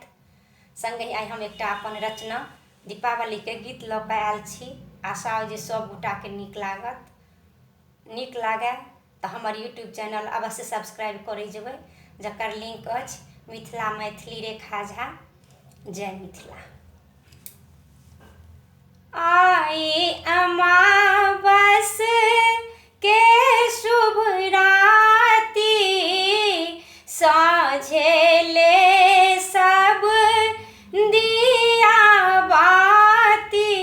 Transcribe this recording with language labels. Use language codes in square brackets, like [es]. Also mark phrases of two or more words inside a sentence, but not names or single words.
[mai] संगे आई हम एकटा अपन रचना दीपावली के गीत लऽ कऽ आयल छी। आशा जे सब गोटा के नीक लागत। नीक लागे तो हमर यूट्यूब चैनल अवश्य सब्सक्राइब करे जेबै, जकर लिंक अछि मिथिला मैथिली रेखा झा। जय मिथिला। आई अमावस के शुभ राति, साँझेले सब दिया बाती।